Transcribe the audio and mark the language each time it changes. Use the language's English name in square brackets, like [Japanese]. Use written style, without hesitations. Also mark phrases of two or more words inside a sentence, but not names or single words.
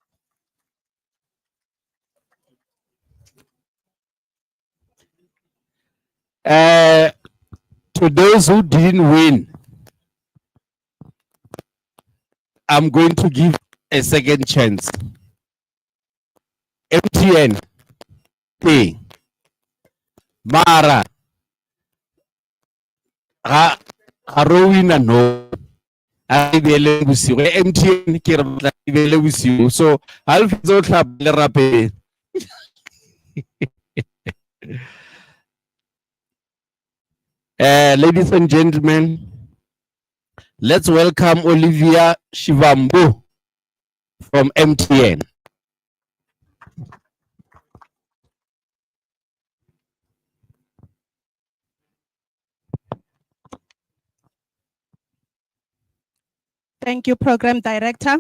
[English] To those who didn't win, I'm going to give a second chance. MTN, T, Mara, Harowina, no. [Tswana] MTN ke re batla e be le bosigo, [English] so I'll [Tswana] fetsa o tlhapa le rapeng. [English] Ladies and gentlemen, let's welcome Olivia Shivambu from MTN. Thank you, Program Director.